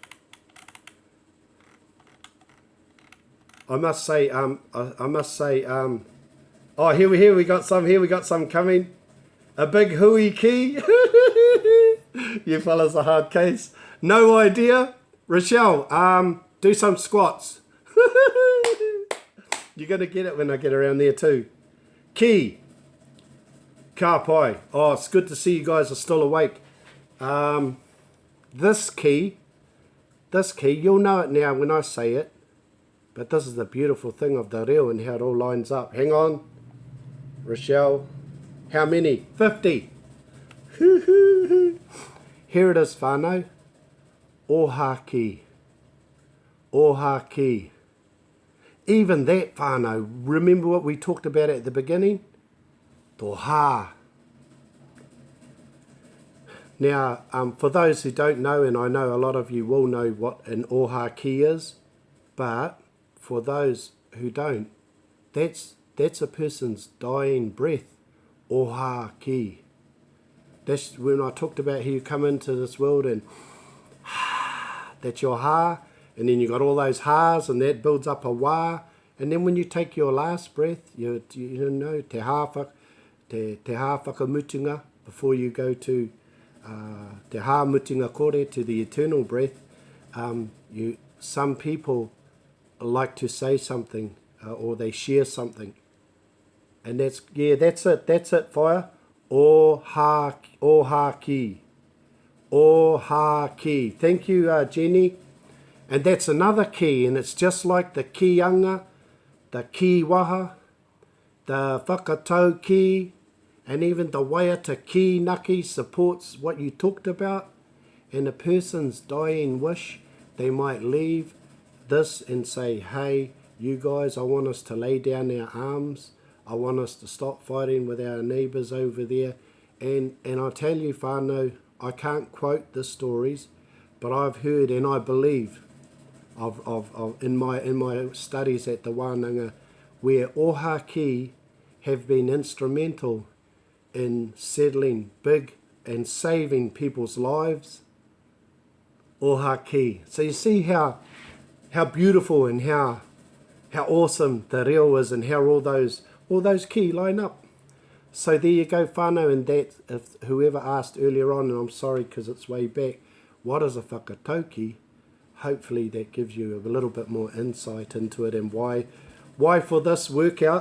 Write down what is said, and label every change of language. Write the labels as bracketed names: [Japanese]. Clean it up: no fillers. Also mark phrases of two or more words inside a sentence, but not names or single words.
[English] I must say, oh, here we got some coming. A big hui key. You fellas are hard case. No idea. Rochelle, do some squats. You're going to get it when I get around there too. Key. [Māori] Ka pai. [English] Oh, it's good to see you guys are still awake. This key, you'll know it now when I say it. But this is the beautiful thing of the reo and how it all lines up. Hang on. Rochelle. How many? 50. Here it is, whānau. [Māori] Oha ki. Oha ki. [English] Even that, whānau, remember what we talked about at the beginning? Toha. Now, for those who don't know, and I know a lot of you will know what an [Māori] oha ki [English] is, but for those who don't, that's a person's dying breath. [Māori] Oha ki. [English] That's when I talked about how you come into this world and that's your ha, and then you got all those ha's and that builds up a wa, and then when you take your last breath, you know, [Māori] te whakamutunga, [English] before you go to [Māori] te mutunga kore, [English] to the eternal breath. Some people like to say something or they share something, and that's it, fire. [Māori] Oha ki. Oha ki. [English] Thank you, Jenny. And that's another key, and it's just like the kianga, the kiwaha, the [Māori] whakatau ki, [English] and even the [Māori] waiata ki naki [English] supports what you talked about. And a person's dying wish, they might leave this and say, hey, you guys, I want us to lay down our arms. I want us to stop fighting with our neighbours over there. And I tell you, whānau, I can't quote the stories, but I've heard and I believe in my studies at the Wānanga, where [Māori] oha ki [English] have been instrumental in settling big and saving people's lives. [Māori] Oha ki. [English] So you see how beautiful and how awesome the reo is, and how all those ki line up. So there you go, whānau, and that, if whoever asked earlier on, and I'm sorry because it's way back, what is a whakatauki? Hopefully that gives you a little bit more insight into it, and why for this workout.